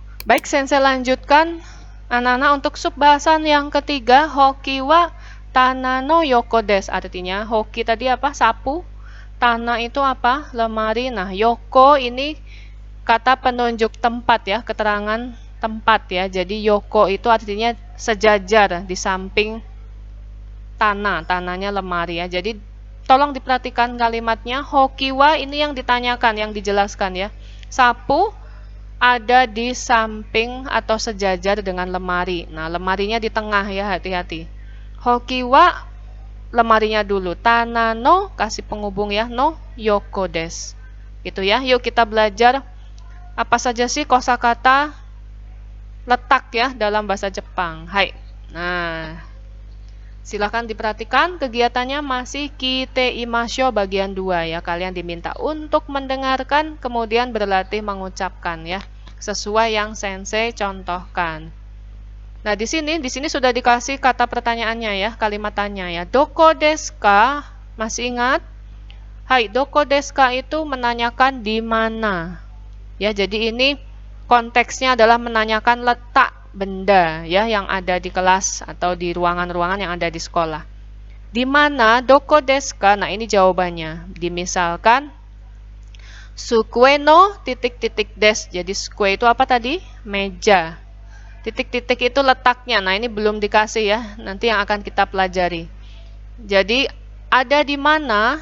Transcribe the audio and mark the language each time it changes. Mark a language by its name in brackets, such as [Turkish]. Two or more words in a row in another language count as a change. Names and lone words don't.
[Indonesian] Baik, sensei lanjutkan. Anak-anak untuk subbahasan yang ketiga, [Japanese] ほうき は 棚 の 横 です. [Indonesian] Artinya, hoki tadi apa? Sapu. Tana itu apa? Lemari. Nah, yoko ini kata penunjuk tempat ya, keterangan tempat ya. Jadi, yoko itu artinya sejajar di samping tanah. Tanahnya lemari ya. Jadi, tolong diperhatikan kalimatnya. [Japanese] ほうき は [Indonesian] ini yang ditanyakan, yang dijelaskan ya. Sapu ada di samping atau sejajar dengan lemari. Nah, lemarinya di tengah ya, hati-hati. [Japanese] ほうき は [Indonesian] lemarinya dulu. [Japanese] 棚 の [Indonesian] kasih penghubung ya, [Japanese] の 横 です. [Indonesian] Gitu ya. Yuk kita belajar apa saja sih kosakata letak ya dalam bahasa Jepang. Hai. Nah, silakan diperhatikan kegiatannya masih [Japanese] きて いましょう [Indonesian] bagian 2 ya. Kalian diminta untuk mendengarkan kemudian berlatih mengucapkan ya, sesuai yang sensei contohkan. Nah, di sini sudah dikasih kata pertanyaannya ya, kalimat tanya ya. [Japanese] どこ です か? [Indonesian] Masih ingat? Hai, [Japanese] どこ です か [Indonesian] itu menanyakan di mana. Ya, jadi ini konteksnya adalah menanyakan letak benda ya yang ada di kelas atau di ruangan-ruangan yang ada di sekolah. Di mana [Japanese] どこ です か? [Indonesian] Nah, ini jawabannya. Dimisalkan [Japanese] 机 の [Indonesian] titik-titik desu. Jadi sukue itu apa tadi? Meja. Titik-titik itu letaknya. Nah, ini belum dikasih ya. Nanti yang akan kita pelajari. Jadi ada di mana?